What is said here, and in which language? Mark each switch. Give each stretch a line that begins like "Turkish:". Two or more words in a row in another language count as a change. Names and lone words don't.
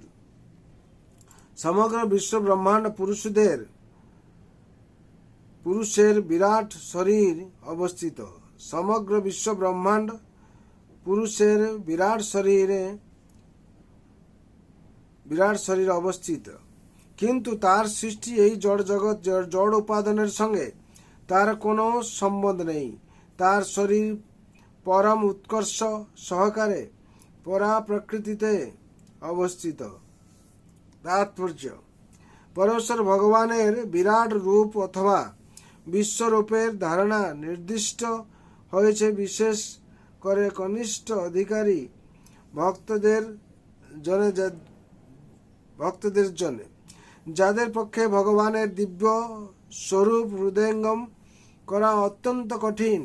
Bangla: সমগ্র বিশ্ব ব্রহ্মাণ্ড পুরুষের বিরাট শরীর অবস্থিত। সমগ্র বিশ্ব ব্রহ্মাণ্ড পুরুষের বিরাট শরীর অবস্থিত, কিন্তু তার সৃষ্টি এই জড় জগৎ জড় উপাদানের সঙ্গে তার কোনো সম্বন্ধ নেই। তার শরীর পরম উৎকর্ষ সহকারে পরা প্রকৃতিতে অবস্থিত। তাৎপর্য: পরমেশ্বর ভগবানের বিরাট রূপ অথবা বিশ্বরূপের ধারণা নির্দিষ্ট হয়েছে বিশেষ করে কনিষ্ঠ অধিকারী ভক্তদের জন্য, যাদের পক্ষে ভগবানের দিব্য স্বরূপ হৃদয়ঙ্গম করা অত্যন্ত কঠিন।